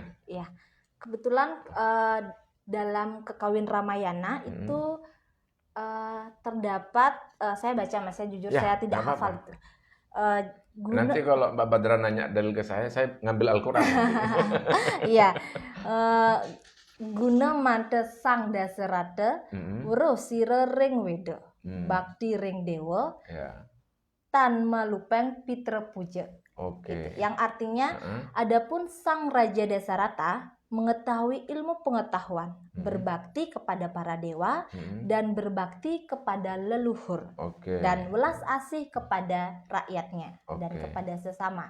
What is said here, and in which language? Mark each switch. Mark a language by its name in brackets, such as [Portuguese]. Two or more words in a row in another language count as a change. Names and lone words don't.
[Indonesian] Iya, kebetulan dalam Kekawin Ramayana itu terdapat, saya baca Mas, saya jujur saya tidak hafal itu. Nanti kalau Mbak Badra nanya dalil ke saya ngambil Al-Quran. [Kawi] Iya, guna mante sang dasarata, wuro sire ring weda, bakti ring dewa, tan malupeng pitra puja. [Indonesian] Gitu. Yang artinya, adapun sang Raja Dasarata mengetahui ilmu pengetahuan, berbakti kepada para dewa, dan berbakti kepada leluhur, dan welas asih kepada rakyatnya, dan kepada sesama.